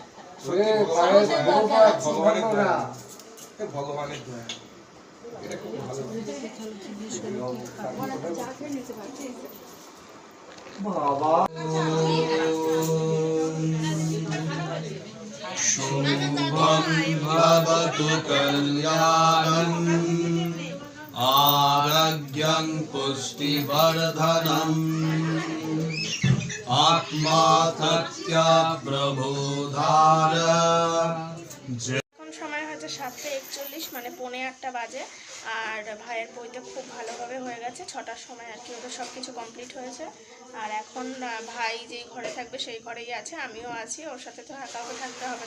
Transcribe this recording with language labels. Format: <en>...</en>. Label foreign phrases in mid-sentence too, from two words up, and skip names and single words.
<bn>ভগবানের দয়া, ভগবানের দয়া, এটা খুব ভালো। বাবা</bn> <sa>শুভং ভবতু কল্যাণং आरोग्यं पुष्टिवर्धनम् आत्मा सत्या प्रबोधार।</sa> <bn>এখন সময় হচ্ছে 7:41, মানে 7:45 বাজে। আর ভাইয়ের বইতে খুব ভালোভাবে হয়ে গেছে, 6টার সময় আর কি ওদের সব কিছু কমপ্লিট হয়েছে। আর এখন ভাই যেই ঘরে থাকবে সেই ঘরেই আছে, আমিও আছি, ওর সাথে তো কাউকে থাকতে হবে।</bn>